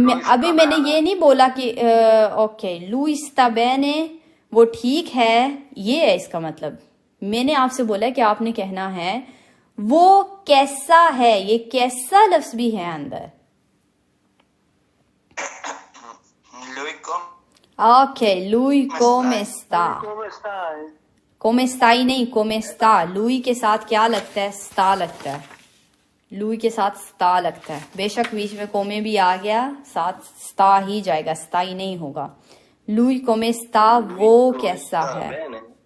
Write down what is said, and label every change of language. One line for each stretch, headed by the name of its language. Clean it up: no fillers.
Hindi: अभी मैंने ये नहीं बोला कि ओके
Italian: lui sta bene,
Hindi: वो ठीक है, ये है इसका मतलब। मैंने आपसे बोला कि आपने कहना है वो कैसा है, ये कैसा लफ्ज भी है अंदर।
Italian: Lui com ओके, lui come sta, Come stai? come stai
Hindi: नहीं,
Italian: come sta,
Hindi: lui के साथ क्या लगता है? sta लगता है, lui के साथ sta लगता है। बेशक बीच में कोमे भी आ गया, साथ sta ही जाएगा, sta ही नहीं होगा।
Italian: lui come sta,
Hindi: वो कैसा है।
Italian: bene.